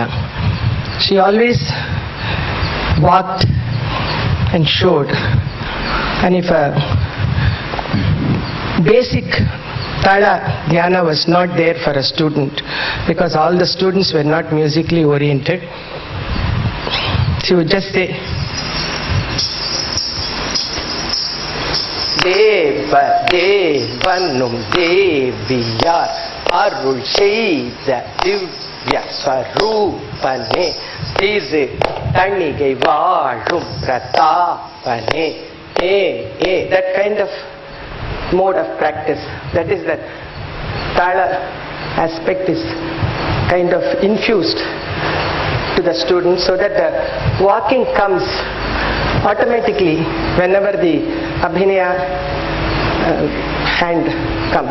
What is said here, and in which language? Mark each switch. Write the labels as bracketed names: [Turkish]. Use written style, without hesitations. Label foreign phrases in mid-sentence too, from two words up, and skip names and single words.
[English] She always walked and showed. And if a basic Tala Dhyana was not there for a student, because all the students were not musically oriented, she would just say, [Tamil] தேவ தேவனும் தேவியர் அருள் செய்த திவ்ய ஸ்வரூபனே திரு தணிகை வரும் பிரதாபனே. [English] That kind of mode of practice, that is that Tala aspect is kind of infused to the student, so that the walking comes automatically whenever the Abhinaya hand comes.